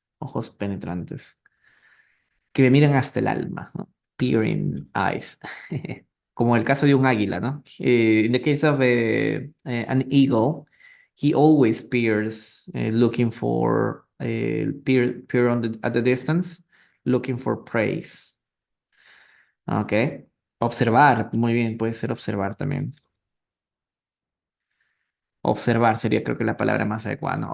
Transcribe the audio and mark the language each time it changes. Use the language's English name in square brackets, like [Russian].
[Spanish] Ojos penetrantes, que me miran hasta el alma, ¿no? [English] Peering eyes. [Spanish] Como el caso de un águila, ¿no? [English] In the case of an eagle, he always peers, looking for, peer on at the distance, looking for prey. Ok. [Spanish] Observar, muy bien, puede ser observar también. Observar sería creo que la palabra más adecuada, ¿no?